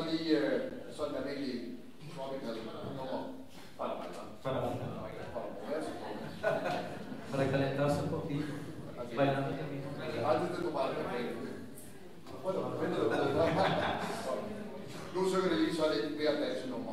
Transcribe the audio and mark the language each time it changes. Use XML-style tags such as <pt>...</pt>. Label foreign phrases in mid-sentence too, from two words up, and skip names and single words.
<da>sådan almindelige tropical nummer.</da> <es>Para calentarse un poquito. Bailando también. Antes de tomar el café. Bueno, depende de lo que</es> <da>nu synger det lige så lidt mere dansenummer.</da>